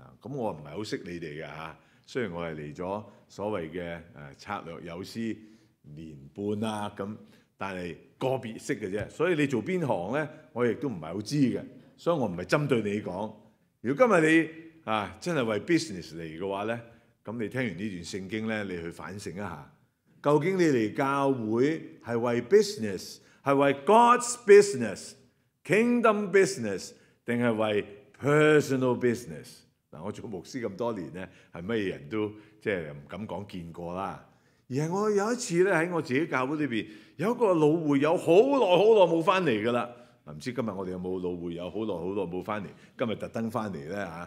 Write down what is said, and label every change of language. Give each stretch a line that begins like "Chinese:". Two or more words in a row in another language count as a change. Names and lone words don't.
Cantonese: 咁我唔係好識你哋嘅嚇，雖然我係嚟咗所謂嘅策略有師年半啊咁，但係個別識嘅啫。所以你做邊行咧，我亦都唔係好知嘅。所以我唔係針對你講。如果今日你真係為 business 嚟嘅話咧，咁你聽完呢段聖經咧，你去反省一下，究竟你嚟教會係為 business， 係為
English: God's business？ Kingdom business
Cantonese: 定係為
English: personal business？
Cantonese: 嗱，我做牧師咁多年咧，係乜嘢人都即係唔敢講見過啦。而係我有一次咧喺我自己教會裏邊，有一個老會友好耐冇翻嚟噶啦。唔知今日我哋有冇老會友好耐冇翻嚟，今日特登翻嚟咧嚇。